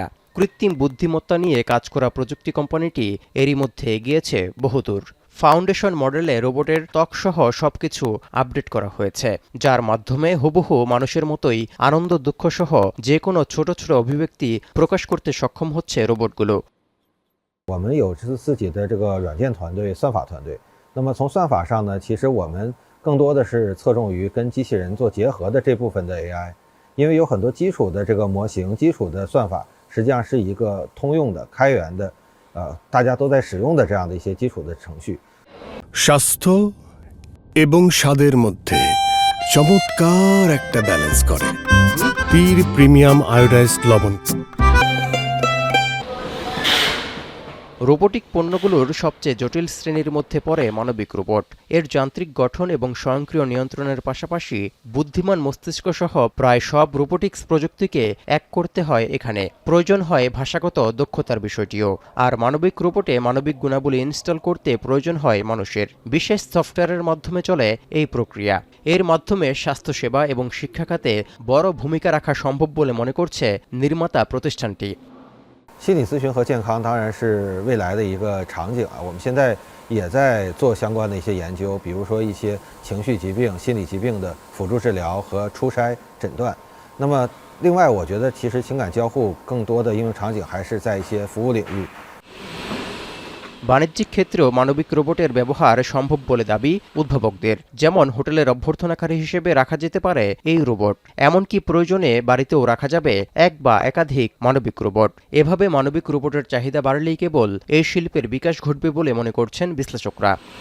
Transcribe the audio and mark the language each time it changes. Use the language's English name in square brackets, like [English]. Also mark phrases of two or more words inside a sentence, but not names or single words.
[Bangla] কৃত্রিম বুদ্ধিমত্তা নিয়ে কাজ করা প্রযুক্তি কোম্পানিটি এরই মধ্যে এগিয়েছে বহুদূর। [English] foundation model [Bangla] রোবটের ত্বকসহ সবকিছু আপডেট করা হয়েছে, যার মাধ্যমে হুবহু মানুষের মতোই আনন্দ দুঃখসহ যে কোনো ছোট ছোট অভিব্যক্তি প্রকাশ করতে সক্ষম হচ্ছে রোবটগুলো। [Chinese] 我们有自己的这个软件团队、算法团队。那么从算法上呢，其实我们更多的是侧重于跟机器人做结合的这部分的 AI，因为有很多基础的这个模型、基础的算法，实际上是一个通用的、开源的，大家都在使用的这样的一些基础的程序。 [Bangla] স্বাস্থ্য এবং স্বাদের মধ্যে চমৎকার একটা ব্যালেন্স করে পীর প্রিমিয়াম আয়োডাইজড লবণ। রোবোটিক পণ্যগুলোর সবচেয়ে জটিল শ্রেণীর মধ্যে পড়ে মানবিক রোবট। এর যান্ত্রিক গঠন এবং স্বয়ংক্রিয় নিয়ন্ত্রণের পাশাপাশি বুদ্ধিমান মস্তিষ্ক সহ প্রায় সব রোবোটিক্স প্রযুক্তিকে এক করতে হয় এখানে। প্রয়োজন হয় ভাষাগত দক্ষতার বিষয়টিও। আর মানবিক রোবটে মানবিক গুণাবলী ইনস্টল করতে প্রয়োজন হয় মানুষের। বিশেষ সফটওয়্যারের মাধ্যমে চলে এই প্রক্রিয়া। এর মাধ্যমে স্বাস্থ্যসেবা এবং শিক্ষা খাতে বড় ভূমিকা রাখা সম্ভব বলে মনে করছে নির্মাতা প্রতিষ্ঠানটি। [Chinese] 心理咨询和健康当然是未来的一个场景啊，我们现在也在做相关的一些研究，比如说一些情绪疾病、心理疾病的辅助治疗和初筛诊断。那么，另外我觉得其实情感交互更多的应用场景还是在一些服务领域。 [Bangla] বাণিজ্যিক ক্ষেত্রেও মানবিক রোবটের ব্যবহার সম্ভব বলে দাবি উদ্ভাবকদের। যেমন হোটেলের অভ্যর্থনাকারী হিসেবে রাখা যেতে পারে এই রোবট, এমনকি প্রয়োজনে বাড়িতেও রাখা যাবে এক বা একাধিক মানবিক রোবট। এভাবে মানবিক রোবটের চাহিদা বাড়লেই কেবল এই শিল্পের বিকাশ ঘটবে বলে মনে করছেন বিশ্লেষকরা।